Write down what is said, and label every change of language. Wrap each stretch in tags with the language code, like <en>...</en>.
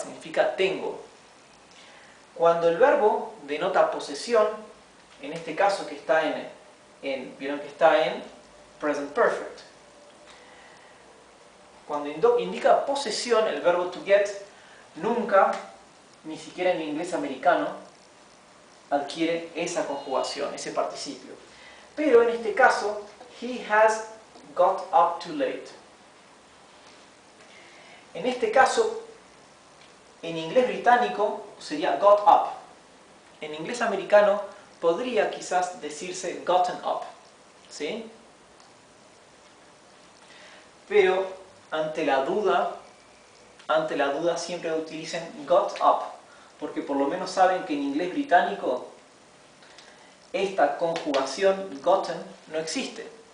<es>Significa tengo. Cuando el verbo denota posesión, en este caso que está vieron que está en present perfect. Cuando indica posesión, el verbo to get nunca, ni siquiera en inglés americano, adquiere esa conjugación, ese participio. Pero en este caso,</es> <en>he has got up too late.</en> <es>En este caso, en inglés británico sería got up. En inglés americano podría quizás decirse gotten up, ¿sí? Pero ante la duda siempre utilicen got up, porque por lo menos saben que en inglés británico esta conjugación gotten no existe.</es>